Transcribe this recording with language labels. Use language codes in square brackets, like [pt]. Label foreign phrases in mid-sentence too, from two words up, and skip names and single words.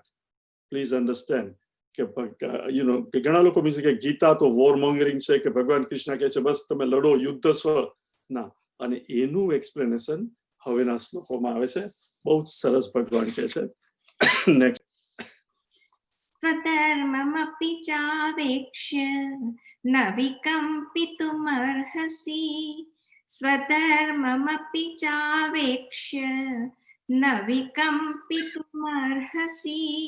[en] please understand [gu] કે ઘણા લોકો મીન્સ કે ગીતા તો [en] war mongering [gu] છે કે ભગવાન કૃષ્ણ કહે છે બસ તમે લડો, યુદ્ધ સ્વ ના. અને એનું એક્સપ્લેનેશન હવેના શ્લોકોમાં આવે છે. બહુ સરસ ભગવાન કહે છે. નેક્સ્ટ. [sa] स्वधर्ममपि चावेक्ष्य न विकम्पितुमर्हसि. स्वधर्ममपि चावेक्ष्य न विकम्पितुमर्हसि.